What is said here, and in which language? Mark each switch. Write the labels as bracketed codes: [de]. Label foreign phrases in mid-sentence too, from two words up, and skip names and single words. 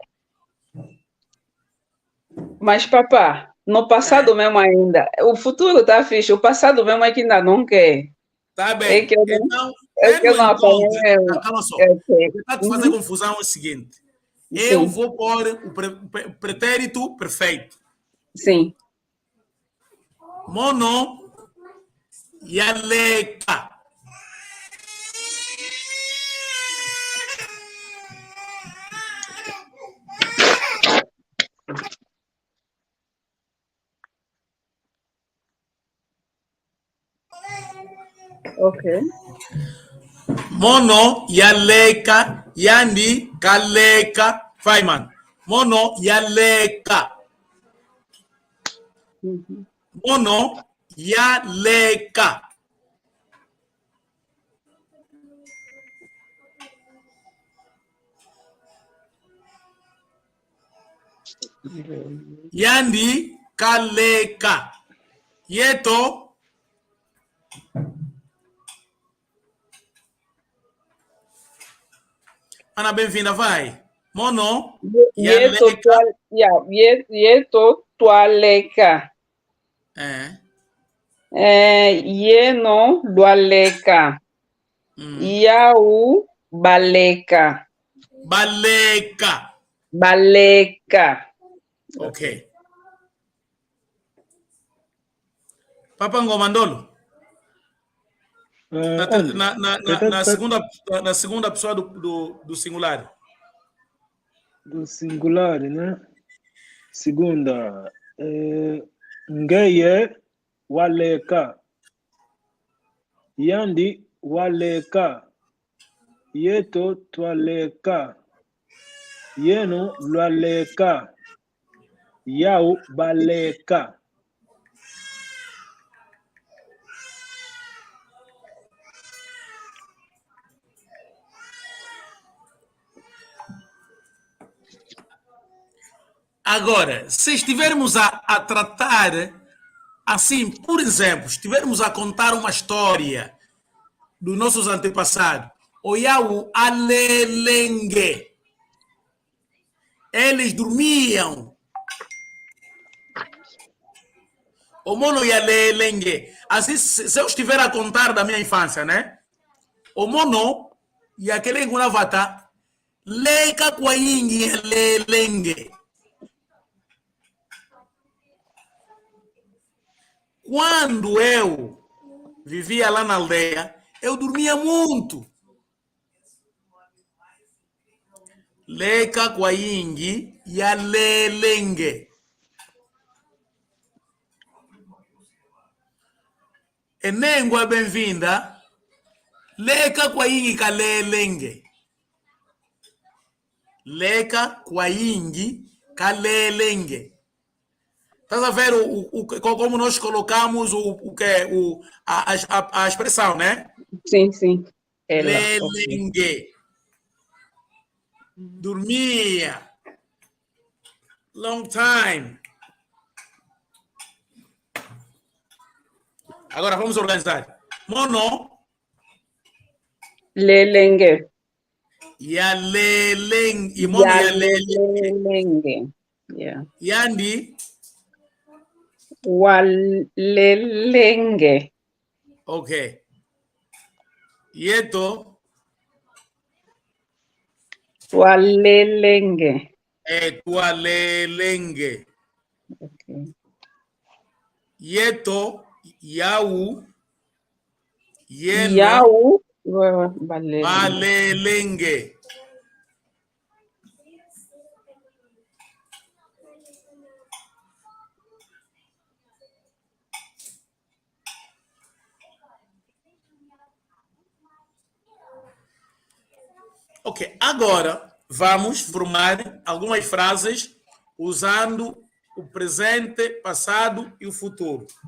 [pt] Mas, papá, no passado mesmo ainda, o futuro tá fixe, o passado mesmo é que ainda não quer. Tá É bem. que eu não, Então, é que eu tendo não em apanhei conta, mesmo. calma só, É o que, que está a te fazer uhum, confusão é o seguinte: eu sim, vou pôr o pretérito perfeito. sim. [kg] Mono yaleca. Ok. Mono yaleca. Yandi kaleca. [pt] Vai, mano. [kg] Mono yaleca. Uhum. Mono yaleca. Yandi kaleca. Yeto. Ana, [pt] bem-vinda, vai. [kg] Mono Yeto yaleca. yeto tualeca. [pt] É. [kg] Yeno lualeca. Yau baleca. Baleca. Baleca. [pt] Ok. Papa Ngomandolo. Onde? Na segunda pessoa do singular. Do singular, né? Segunda. [kg] Ngeye waleka. Yandi waleka. Yeto twaleka. Yeno lwaleka. Yau baleka. [pt] Agora, se estivermos a tratar assim, por exemplo, estivermos a contar uma história dos nossos antepassados, [kg] Oyau Alelengue, [pt] eles dormiam. [kg] O mono ia lelenge. [pt] Assim, se eu estiver a contar da minha infância, né? [kg] O mono ia aquele nguna vata leka kwa ingi ia lelenge. [pt] Quando eu vivia lá na aldeia, eu dormia muito. [kg] Leka kwa ingi ya lelenge. Enengwa bem-vinda. Leka kwa ingi ka lelenge. Leka kwa ingi ka lelenge. [pt] Estás a ver como nós colocamos a expressão, né? Sim, sim. Ela. [kg] Lelenge. Dormia. [en] Long time. [pt] Agora vamos organizar. [kg] Mono. Lelenge. Ya lelenge. E mono ya lelenge. Yeah. Yandi. Walelenge. Ok. Yeto. Walelenge. Tualelenge. Okay. Yeto. Yau. Yena. Yau. Balelenge. Balelenge. [pt] Ok, agora vamos formar algumas frases usando o presente, passado e o futuro.